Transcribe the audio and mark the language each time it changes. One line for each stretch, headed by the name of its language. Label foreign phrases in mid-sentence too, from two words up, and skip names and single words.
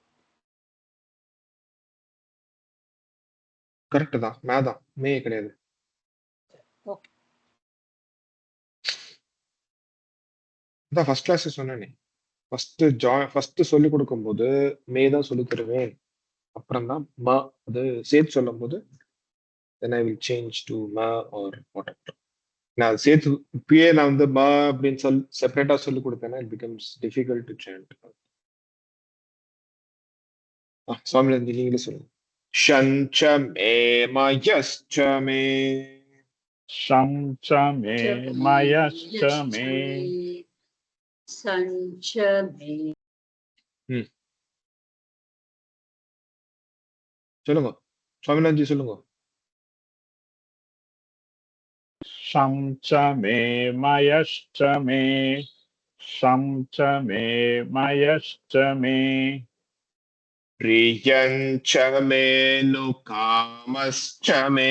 Tamil: கரெக்ட் தான், மேதான், மே கிடையாது. ஓகே, அதான்
English: first class
Tamil: சொன்னேனே. ஃபர்ஸ்ட் சொல்லி கொடுக்கும்போது மே தான் சொல்லி தருவேன். அப்புறம் தான் மா அது சேர்த்து சொல்லும் போது
English: then I will change to ma or whatever.
Tamil: நான் சேர்த்து இப்பயே நான் வந்து மா அப்படின்னு சொல்லி செப்பரேட்டா சொல்லி கொடுத்தேன்னா
English: it becomes difficult to chant.
Tamil: சுவாமிநாதன் நீங்களே சொல்லுங்க.
Sanskrit: शं च मे मयश्च मे शं च मे मयश्च मे शं च मे.
Tamil: சொல்லுங்க சுவாமிநாதன்ஜி சொல்லுங்க.
Sanskrit: शं च मे मयश्च मे शं च मे मयश्च मे प्रियञ्च मे नु कामश्च मे